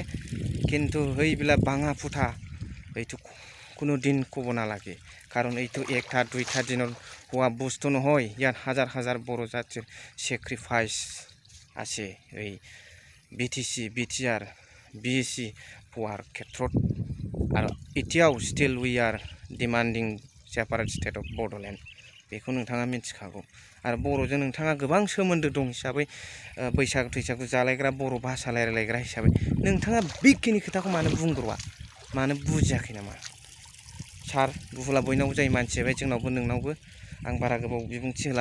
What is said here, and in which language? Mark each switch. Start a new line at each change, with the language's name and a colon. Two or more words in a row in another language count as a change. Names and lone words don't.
Assamese: কিন্তু সেইবিলাক ভাঙা ফুটা এইটো কোনো দিন ক'ব নালাগে, কাৰণ এইটো একটা দুইটা দিনৰ হোৱা বস্তু নহয়। ইয়াত হাজাৰ হাজাৰ बर' জাতিৰ সেক্ৰিফাইচ আছে এই BTC BTR BEC পোৱাৰ ক্ষেত্ৰত। আৰু এতিয়াও
English: still we are demanding separate state of Bodoland.
Bodo: बेखौ नोंथाङा मिथिखागौ आरो बर'जों नोंथाङा गोबां सोमोन्दो दं हिसाबै बैसागु थैसागु जालायग्रा बर' भाषा रायलायग्रा हिसाबै नोंथाङा बेखिनि खोथाखौ मानो बुंब्र'आ मानो बुजियाखै नामा सार बुहुला बयनावबो जायो मानसि बाय जोंनावबो नोंनावबो आं बारा गोबाव बिबुंथि होला